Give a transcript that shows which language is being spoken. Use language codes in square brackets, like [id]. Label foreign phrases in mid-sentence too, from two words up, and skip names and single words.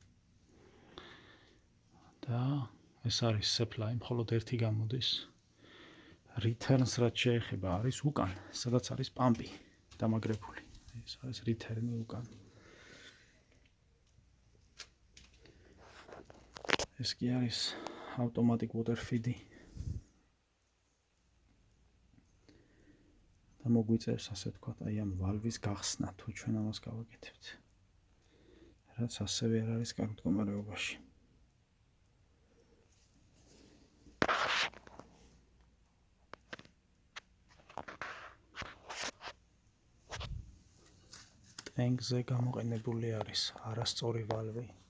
[ka] და ეს არის supply, მხოლოდ ერთი გამოდის. Returns რაც შეეხება არის უკან, სადაც არის პამპი დამაგრებული. ეს არის return-ი უკან. ეს კი არის [en] automatic water feed-ი. [ka] და მოგვიწევს ასე ვთქვათ, აი ამ ვალვის გახსნა, თუ ჩვენ ამას გავაკეთებთ. რაც ასევე არ არის კარგ მდგომარეობაში. ტენკზე გამოყენებული არის არასწორი ვალვი.